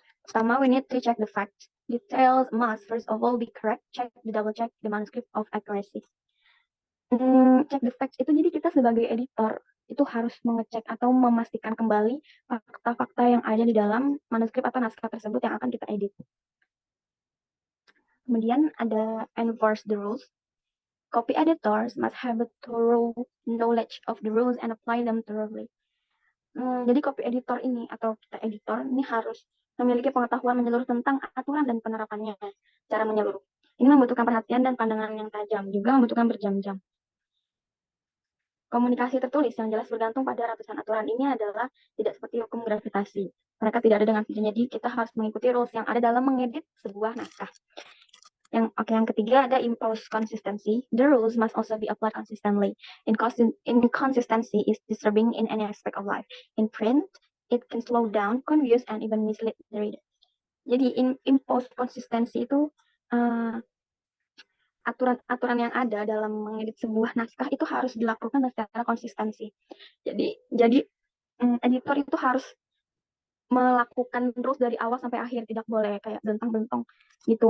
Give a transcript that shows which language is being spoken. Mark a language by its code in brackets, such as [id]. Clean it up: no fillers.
[id] Pertama, [en] we need to check the facts. Details must first of all be correct. Double check the manuscript of accuracy. Check the facts [id] itu jadi kita sebagai editor itu harus mengecek atau memastikan kembali fakta-fakta yang ada di dalam manuskrip atau naskah tersebut yang akan kita edit. Kemudian ada [en] enforce the rules. Copy editors must have a thorough knowledge of the rules and apply them thoroughly. [id] Jadi copy editor ini atau kita editor ini harus memiliki pengetahuan menyeluruh tentang aturan dan penerapannya secara menyeluruh. Ini membutuhkan perhatian dan pandangan yang tajam, juga membutuhkan berjam-jam. Komunikasi tertulis yang jelas bergantung pada ratusan aturan ini adalah tidak seperti hukum gravitasi. Mereka tidak ada dengan sendirinya, jadi kita harus mengikuti rules yang ada dalam mengedit sebuah naskah. Yang ketiga ada [en] impose consistency. The rules must also be applied consistently. Inconsistency is disturbing in any aspect of life. In print, it can slow down, confuse, and even mislead the reader. [id] Jadi [en] impose consistency [id] itu aturan-aturan yang ada dalam mengedit sebuah naskah itu harus dilakukan secara konsistensi. Jadi editor itu harus melakukan terus dari awal sampai akhir, tidak boleh kayak bentang-bentong gitu.